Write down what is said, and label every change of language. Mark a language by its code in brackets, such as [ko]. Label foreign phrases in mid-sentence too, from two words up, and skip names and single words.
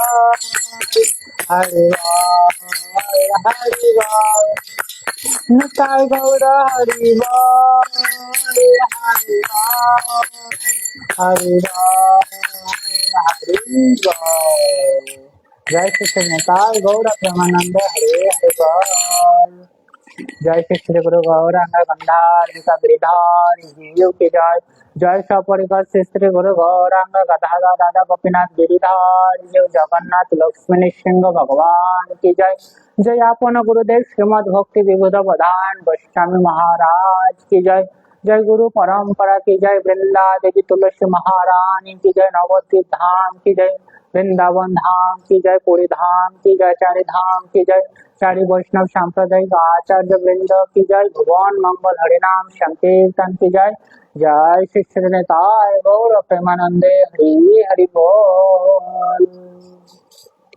[bn] হরি হরি নিতাই গৌর হরি হরি হরি হরি জয় শ্রী নিতাই গৌর প্রেমানন্দ হরে হরে বল [hi] जय श्री श्री गुरु गौरांग गंधार गिरिधार जीव की जय जय सपरिकर श्री श्री गुरु गौरांग गदाधर राधा गोपीनाथ गिरिधार जीव जगन्नाथ लक्ष्मण सिंह भगवान की जय जय आपन गुरुदेव श्रीमद भक्ति विबुध प्रधान गोस्वामी महाराज की जय जय गुरु परंपरा की जय वृंदा देवी तुलसी महारानी की जय नवद्वीप धाम की जय वृंदावन धाम की जय पुरी धाम की जय चारि धाम की जय चारि वैष्णव सांप्रदायिक आचार्य वृंद की जय भुवन मंगल हरिनाम संकीर्तन की जय जय श्री श्री [bn] নিতাই গৌর প্রেমানন্দে হরি হরি বোল।